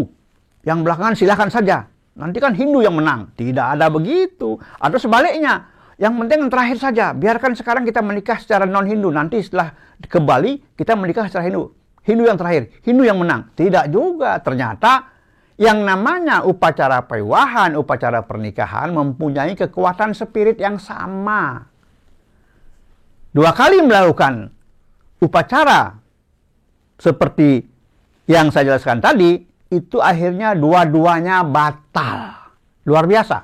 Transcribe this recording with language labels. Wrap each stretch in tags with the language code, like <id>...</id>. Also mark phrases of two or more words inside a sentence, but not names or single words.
<id>Yang belakangan silahkan saja. Nanti kan Hindu yang menang. Tidak ada begitu. Atau sebaliknya. Yang penting yang terakhir saja. Biarkan sekarang kita menikah secara non-Hindu. Nanti setelah ke Bali, kita menikah secara Hindu. Hindu yang terakhir. Hindu yang menang. Tidak juga. Ternyata yang namanya upacara pawiwahan, upacara pernikahan mempunyai kekuatan spirit yang sama. 2 kali melakukan upacara seperti yang saya jelaskan tadi, itu akhirnya dua-duanya batal. Luar biasa.</id>